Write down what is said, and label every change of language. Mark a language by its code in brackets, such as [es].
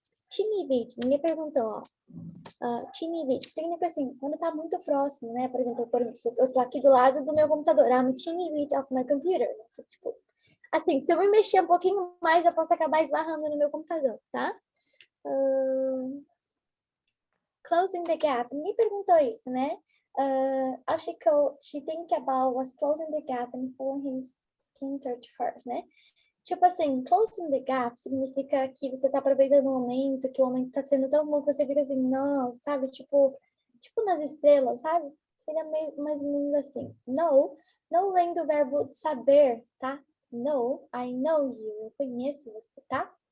[pt] Teeny bit, ninguém perguntou, ó. Teeny bit, significa assim, quando tá muito próximo, né? Por exemplo, eu tô aqui do lado do meu computador, [en] I'm teeny bit of my computer. [pt] Tipo, assim, se eu me mexer um pouquinho mais, eu posso acabar esbarrando no meu computador, tá? Closing the gap, ninguém perguntou isso, né? [en] All she think about was closing the gap and pulling his skin to hers, [pt] né? Tipo assim, closing the gap significa que você tá aproveitando o momento, que o momento tá sendo tão bom que você fica assim, não, sabe? Tipo nas estrelas, sabe? Seria mais ou menos assim. No vem do verbo saber, tá? No, [en] I know you, [pt] eu conheço você, tá?